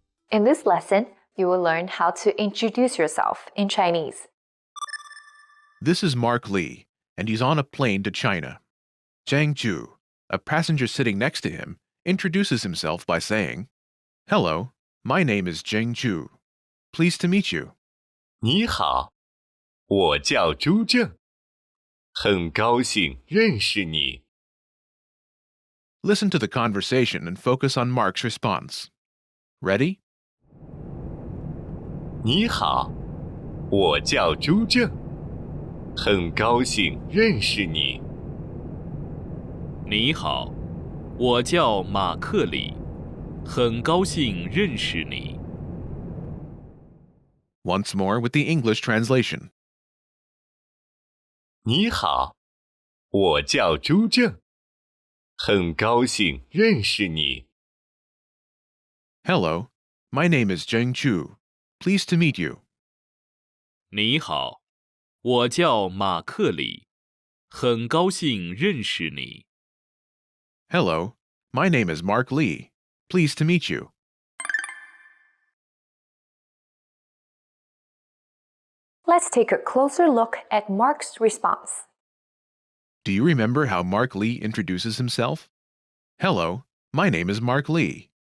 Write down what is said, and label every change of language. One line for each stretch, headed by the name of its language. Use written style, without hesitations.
English: In this lesson, you will learn how to introduce yourself in Chinese. This is Mark Lee, and he's on a plane to China. Zhang Ju, a passenger sitting next to him, introduces himself by saying, "Hello, my name is Zhang Ju. Pleased to meet you."
Chinese: 你好，我叫朱正，很高兴认识你。
English: Listen to the conversation and focus on Mark's response. Ready?
Chinese: 你好，我叫朱正，很高兴认识你。你好，我叫马克里，很高兴认识你。
English: Once more with the English translation.
Chinese: 你好，我叫朱正，很高兴认识你。
English: Hello, my name is Zheng Chu. Pleased to meet you.
Chinese: 你好，我叫马克里，很高兴认识你。
English: Hello, my name is Mark Lee. Pleased to meet you. Let's take a closer look at Mark's response. Do you remember how Mark Lee introduces himself? Hello, my name is Mark Lee.